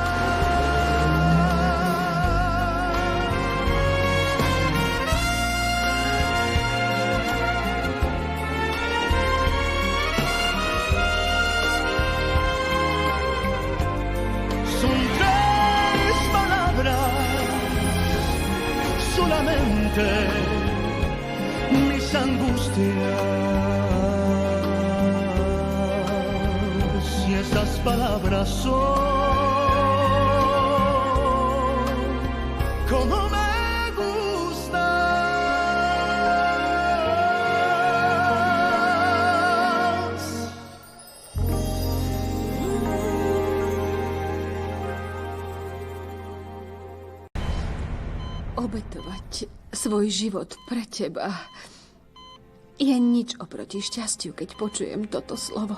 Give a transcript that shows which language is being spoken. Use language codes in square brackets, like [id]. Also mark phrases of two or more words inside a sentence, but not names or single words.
[es] Son 3 palabras solamente, mis angustias, y esas palabras son como me gustas. [sk] Obetovať svoj život pre teba je nič oproti šťastiu, keď počujem toto slovo.